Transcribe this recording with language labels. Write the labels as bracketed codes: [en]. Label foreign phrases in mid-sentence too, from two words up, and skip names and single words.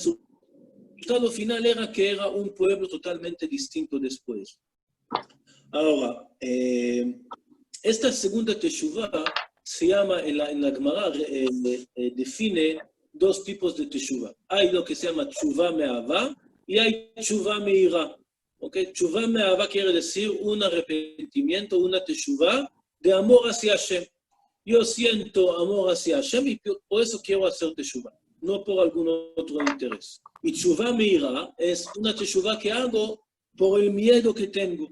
[es] El resultado resultado final era que era un pueblo totalmente distinto después. Ahora, esta segunda teshuvah se llama, en la Gemara define dos tipos de teshuvah. Hay lo que se llama [he] תשובה מאהבה [es] y hay [he] תשובה מיראה. [es] ¿Okay? [he] תשובה מאהבה [es] quiere decir un arrepentimiento, una teshuvah de amor hacia Hashem. Yo siento amor hacia Hashem y por eso quiero hacer teshuvah, no por algún otro interés. Y [he] תשובה מיראה [es] es una teshuvah que hago por el miedo que tengo.